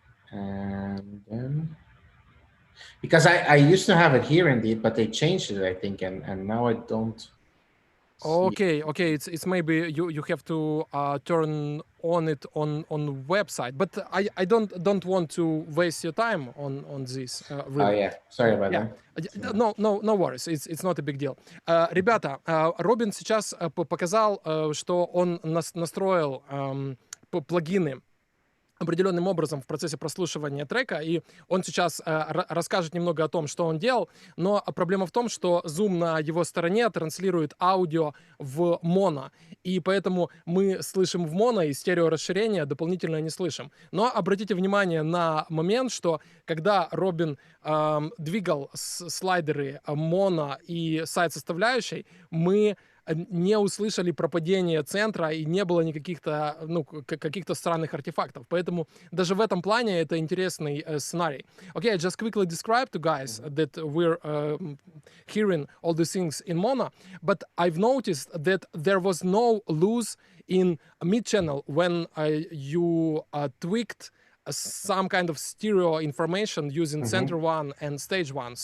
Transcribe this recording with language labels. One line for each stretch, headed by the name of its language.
English: And then, because I used to have it here indeed, but they changed it, I think, and now I don't. Okay. It's maybe you have to turn on it on website, but I don't want to waste your time on this. Really. Oh yeah, sorry about that. No worries, it's not a big deal.
Russian: Ребята, Робин сейчас показал, что он настроил плагины определенным образом в процессе прослушивания трека, и он сейчас расскажет немного о том, что он делал, но проблема в том, что Zoom на его стороне транслирует аудио в моно, и поэтому мы слышим в моно, и стереорасширение дополнительно не слышим. Но обратите внимание на момент, что когда Робин двигал слайдеры моно и сайт-составляющей, мы не услышали про падение центра и не было никаких-то, каких-то странных артефактов. Поэтому даже в этом плане это интересный сценарий.
English: Okay, I just quickly describe to guys that we're hearing all these things in mono, but I've noticed that there was no loss in mid-channel when you tweaked some kind of stereo information using center one and stage one.